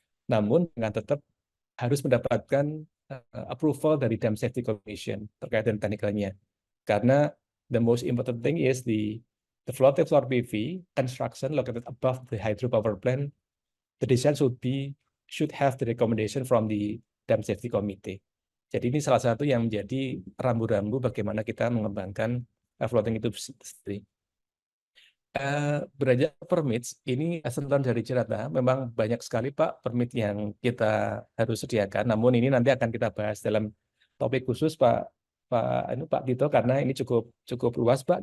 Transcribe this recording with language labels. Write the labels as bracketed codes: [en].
[id] Namun dengan tetap harus mendapatkan approval dari Dam Safety Commission terkait dengan teknikalnya. [en] Karena the most important thing is the floating solar PV construction located above the hydropower plant. The design should have the recommendation from the Dam Safety Committee. [id] Jadi ini salah satu yang menjadi rambu-rambu bagaimana kita mengembangkan floating itu sendiri. Beranjak permits, ini sentuhan dari Cirata, memang banyak sekali Pak permit yang kita harus sediakan. Namun ini nanti akan kita bahas dalam topik khusus Pak Tito, karena ini cukup luas Pak.